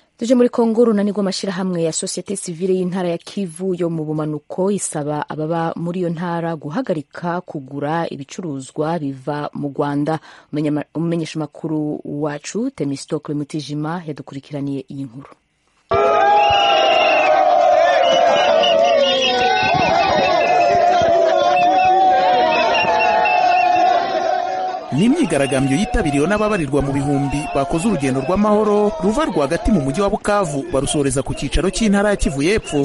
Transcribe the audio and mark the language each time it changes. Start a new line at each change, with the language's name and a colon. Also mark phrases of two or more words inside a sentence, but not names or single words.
Kinyarwanda: tuje muri Kongo. Runani rw'amashyirahamwe ya sosiyete sivile y'intara ya Kivu yo mu bumanuko isaba ababa muri iyo ntara guhagarika kugura ibicuruzwa biva mu Rwanda. Umumenyesha makuru wacu Temistokle Mutijima yadukurikiraniye iyi nkuru. Ni imyigaragambyo yitabiriwe n'ababarirwa mu bihumbi bakoze urugendo rw'amahoro ruva rwagati mu mujyi wa Bukavu barusoreza ku cyicaro cy'intara ya Kivu y'Epfo.